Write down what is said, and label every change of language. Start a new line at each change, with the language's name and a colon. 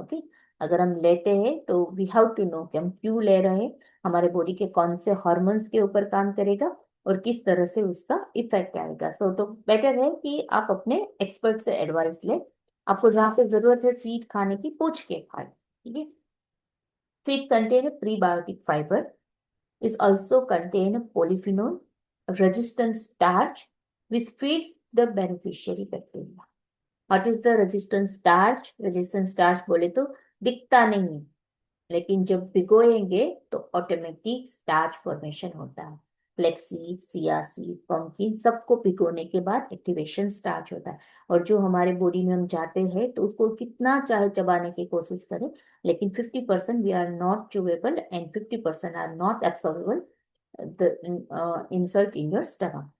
Hindi: Okay, अगर हम लेते हैं तो
English: we have to know
Hindi: कि हम क्यों ले रहे हैं, हमारे बॉडी के कौन से हॉर्मोन्स के ऊपर काम करेगा, और किस तरह से उसका इफेक्ट आएगा। सो तो बेटर है कि आप अपने एक्सपर्ट से एडवाइस लें। आपको जहाँ पे जरूरत है सीड खाने की, पूछ के खाएं। ठीक है।
English: Seed contain prebiotic fibre, is also contain polyphenol, resistant starch, which feeds the beneficiary bacteria. What is the resistant starch?
Hindi: Resistant starch बोले तो दिखता नहीं है, लेकिन जब भिगोएंगे तो ऑटोमेटिक स्टार्च फॉर्मेशन होता है। फ्लेक्सीड, सिया सीड, पंपकिन सबको भिगोने के बाद एक्टिवेशन स्टार्च होता है। और जो हमारे बॉडी में हम जाते हैं तो उसको कितना चाहे चबाने की कोशिश करें, लेकिन 50%
English: We are not chewable and 50% are not absorbable the insult in your stomach.